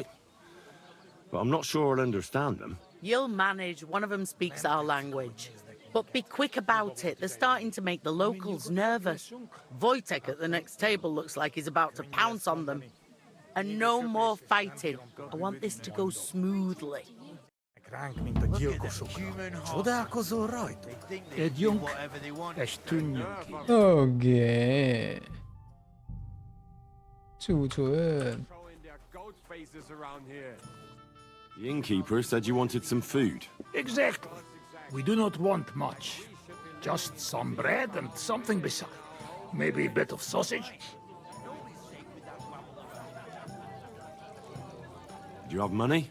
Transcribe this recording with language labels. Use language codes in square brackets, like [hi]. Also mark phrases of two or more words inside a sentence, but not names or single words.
[en] But I'm not sure I'll understand them. You'll manage. One of them speaks our language. But be quick about it. They're starting to make the locals nervous. Wojtek at the next table looks like he's about to pounce on them. And no more fighting. I want this to go smoothly. [hu] Ránk, mint a gyilkosokra. Csodálkozol rajtuk? Együnk, és tűnjünk ki. OK，储存。 [en] The innkeeper said you wanted some food. Exactly. We do not want much. Just some bread and something beside. Maybe a bit of sausage. Do you have money?